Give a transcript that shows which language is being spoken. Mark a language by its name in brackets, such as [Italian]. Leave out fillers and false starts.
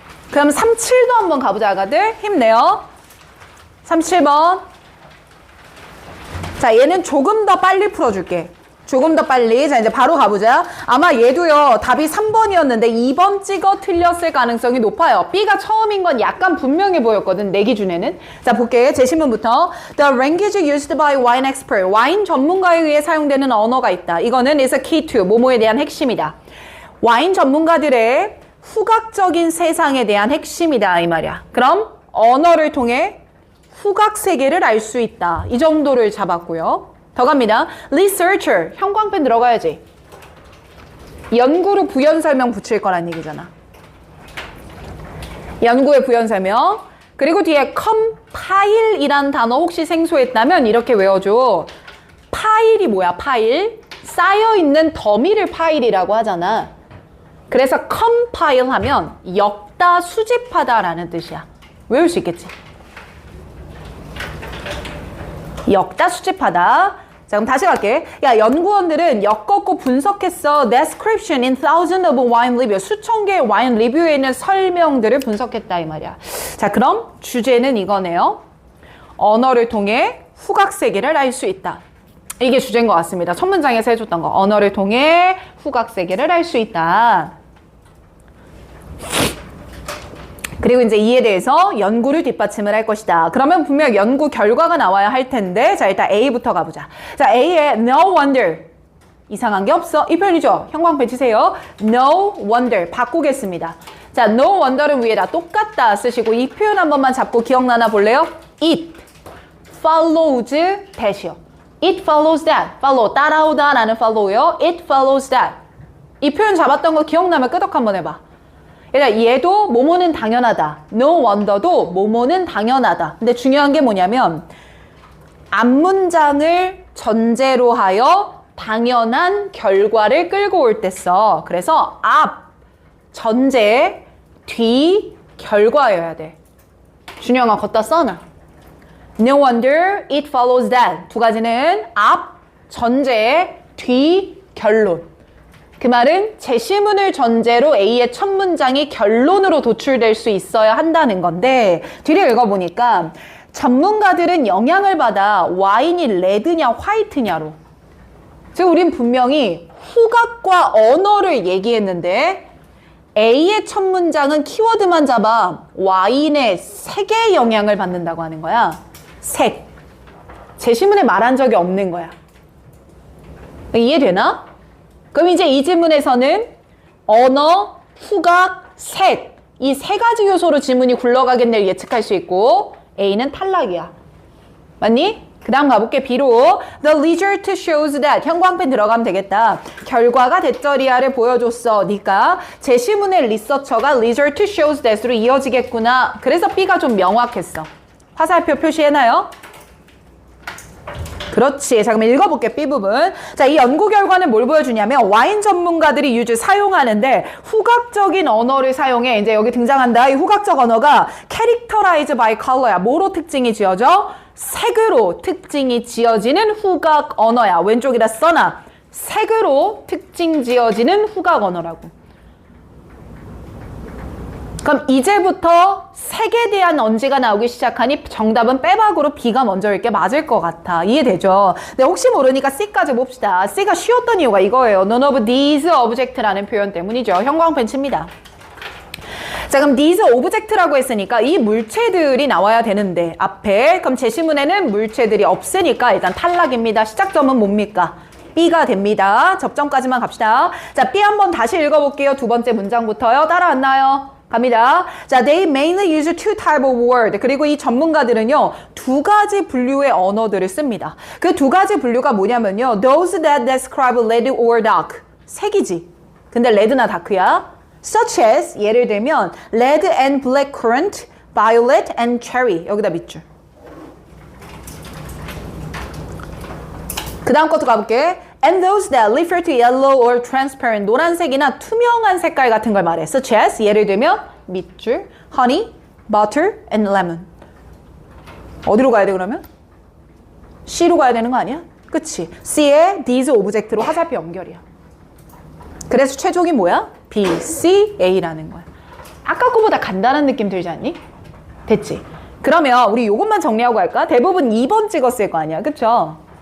[Korean] 그럼 37도 한번 가보자, 아가들. 힘내요. 37번. 자, 얘는 조금 더 빨리 풀어줄게. 조금 더 빨리. 자, 이제 바로 가보자. 아마 얘도요, 답이 3번이었는데 2번 찍어 틀렸을 가능성이 높아요. B가 처음인 건 약간 분명해 보였거든, 내 기준에는. 자, 볼게. 제 신문부터. [English] The language used by wine expert. [Korean] 와인 전문가에 의해 사용되는 언어가 있다. 이거는 [English] is a key to, [Korean] 뭐뭐에 대한 핵심이다. 와인 전문가들의 후각적인 세상에 대한 핵심이다, 이 말이야. 그럼 언어를 통해 후각 세계를 알 수 있다. 이 정도를 잡았고요. 더 갑니다. researcher, 형광펜 들어가야지. 연구로 부연 설명 붙일 거란 얘기잖아. 연구의 부연 설명. 그리고 뒤에 compile이란 단어 혹시 생소했다면 이렇게 외워줘. 파일이 뭐야, 파일? 쌓여있는 더미를 파일이라고 하잖아. 그래서 compile 하면 엮다, 수집하다라는 뜻이야. 외울 수 있겠지? 역다 수집하다. 자, 그럼 다시 갈게. 야, 연구원들은 엮었고 분석했어. [English] Description in thousands of wine review. [Korean] 수천 개의 와인 리뷰에 있는 설명들을 분석했다 이 말이야. 자, 그럼 주제는 이거네요. 언어를 통해 후각 세계를 알 수 있다. 이게 주제인 것 같습니다. 첫 문장에서 해줬던 거. 언어를 통해 후각 세계를 알 수 있다. 그리고 이제 이에 대해서 연구를 뒷받침을 할 것이다. 그러면 분명 연구 결과가 나와야 할 텐데, 자, 일단 A부터 가보자. 자, A에 no wonder. 이상한 게 없어. 이 표현이죠. 형광펜 치세요. no wonder. 바꾸겠습니다. 자, no wonder는 위에다 똑같다 쓰시고 이 표현 한 번만 잡고 기억나나 볼래요? [English] It follows that이요. It follows that. [Korean] follow, 따라오다 라는 follow요. [English] It follows that. [Korean] 이 표현 잡았던 거 기억나면 끄덕 한번 해봐. 그러니까 얘도 뭐뭐는 당연하다. No wonder도 뭐뭐는 당연하다. 근데 중요한 게 뭐냐면 앞문장을 전제로 하여 당연한 결과를 끌고 올 때 써. 그래서 앞, 전제, 뒤, 결과여야 돼. 준영아 걷다 써놔. [English] No wonder it follows that. [Korean] 두 가지는 앞, 전제, 뒤, 결론. 그 말은 제시문을 전제로 A의 첫 문장이 결론으로 도출될 수 있어야 한다는 건데 뒤를 읽어보니까 전문가들은 영향을 받아 와인이 레드냐 화이트냐로 즉 우린 분명히 후각과 언어를 얘기했는데 A의 첫 문장은 키워드만 잡아 와인의 색에 영향을 받는다고 하는 거야. 색. 제시문에 말한 적이 없는 거야. 이해되나? 그럼 이제 이 지문에서는 언어, 후각, 색 이 세 가지 요소로 지문이 굴러가겠네를 예측할 수 있고 A는 탈락이야. 맞니? 그 다음 가볼게. B로 [English] The result shows that [Korean] 형광펜 들어가면 되겠다. 결과가 대절이야를 보여줬어. 니까 제시문의 리서처가 [English] result shows that [Korean] 으로 이어지겠구나. 그래서 B가 좀 명확했어. 화살표 표시해놔요. 그렇지. 자, 그럼 읽어볼게. B 부분. 자, 이 연구 결과는 뭘 보여주냐면 와인 전문가들이 유주 사용하는데 후각적인 언어를 사용해. 이제 여기 등장한다. 이 후각적 언어가 [English] characterized by color [Korean] 야. 뭐로 특징이 지어져? 색으로 특징이 지어지는 후각 언어야. 왼쪽에다 써놔. 색으로 특징 지어지는 후각 언어라고. 그럼 이제부터 색에 대한 언지가 나오기 시작하니 정답은 빼박으로 B가 먼저일 게 맞을 것 같아. 이해되죠? 근데 혹시 모르니까 C까지 봅시다. C가 쉬웠던 이유가 이거예요. [English] None of these object [Korean] 라는 표현 때문이죠. 형광펜 칩니다. 자, 그럼 [English] these object [Korean] 라고 했으니까 이 물체들이 나와야 되는데 앞에 그럼 제시문에는 물체들이 없으니까 일단 탈락입니다. 시작점은 뭡니까? B가 됩니다. 접점까지만 갑시다. 자, B 한번 다시 읽어볼게요. 두 번째 문장부터요. 따라왔나요? 갑니다. [English] 자, they mainly use two type of word. [Korean] 그리고 이 전문가들은요, 두 가지 분류의 언어들을 씁니다. 그 두 가지 분류가 뭐냐면요, [English] those that describe red or dark. [Korean] 색이지. 근데 red나 dark야. [English] Such as, [Korean] 예를 들면, [English] red and black currant, violet and cherry. [Korean] 여기다 밑줄. 그 다음 것도 가볼게. [English] And those that refer to yellow or transparent, [Korean] 노란색이나 투명한 색깔 같은 걸 말해. [English] Such as, [Korean] 예를 들면 밑줄, [English] honey, butter, and lemon. [Korean] 어디로 가야 돼 그러면? C로 가야 되는 거 아니야? 그치? C에 [English] these object [Korean] 로 화살표 연결이야. 그래서 최종이 뭐야? B, C, A라는 거야. 아까 거보다 간단한 느낌 들지 않니? 됐지? 그러면 우리 이것만 정리하고 갈까? 대부분 2번 찍었을 거 아니야. 그쵸?